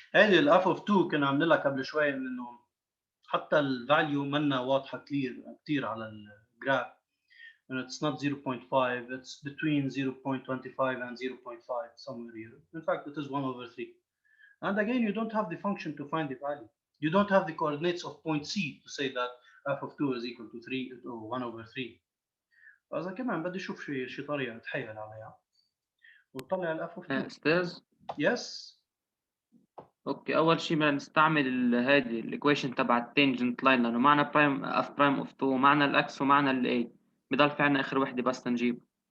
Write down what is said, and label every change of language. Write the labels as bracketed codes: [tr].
[ar] هذه ال [en] f of 2 [ar] كنا عاملين لها قبل شوي انه حتى الفاليو منا واضحه كثير على الجراف [en] and it's not 0.5, it's between 0.25 and 0.5, somewhere here. In fact, it is 1/3. And again, you don't have the function to find the value. You don't have the coordinates of point C to say that f of 2 is equal to 3 or 1/3. [ar] فإذا كمان بدي أشوف شي طريقة أتحايل عليها وتطلع ال [en] f of 2. [ar] استاذ [en] Yes. [ar] اوكي، اول شيء بدنا نستعمل هذه الايكويشن تبع التانجنت لاين، لانه معنا برايم اف برايم اوف 2 ومعنا الاكس ومعنا الاي، بضل في عنا اخر وحده بس تنجيب.